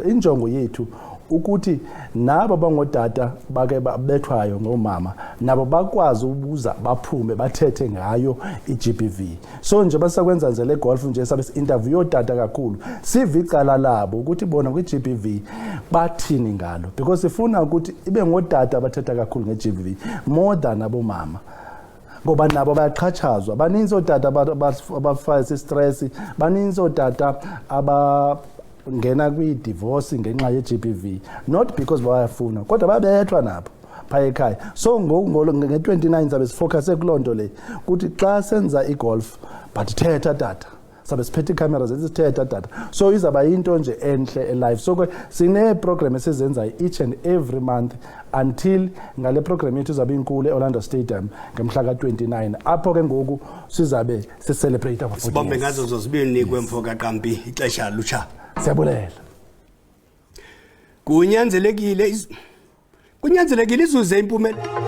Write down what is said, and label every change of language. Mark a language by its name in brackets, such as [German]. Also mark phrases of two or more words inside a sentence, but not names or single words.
[Xhosa] Injongo yethu ukuthi nabo bangodada bake babethwayo ngomama nabo bakwazi ukubuza baphume bathethe ngayo i-GBV. So nje basakwenza nje le golf nje sabe interview yodada kakhulu sive icala labo ukuthi bona kwi-GBV bathini ngalo, because sifuna ukuthi ibe ngodada abathetha kakhulu nge-GBV [English] more than [Xhosa] abomama, ngoba nabo bayaqhatshazwa. Baninzi odada abafisa istress, baninzi odada abangena kwi-divorce ngenxa ye-GBV, [English] not because [Xhosa] bayafuna kodwa babethwa nabo phaya ekhaya. So nge-29 sabe sifocuse kuloo nto le ukuthi xa senza i-golf but thetha tata sabe siphethe ikamera zesithetha tata, so izaba yinto nje enhle elive. So sine-program esizenza [English] each and every month [Xhosa] until ngale program yethu izabe inkulu e-Orlando Stadium ngemhla ka-29, apho ke ngoku sizabe sicelebrate [English] our 40 years. [Xhosa] Sibambe ngazo zozibini kwemfo kaQampi ixesha lutsha. Siyabulela. Kunyanzelekile izuze impumelelo.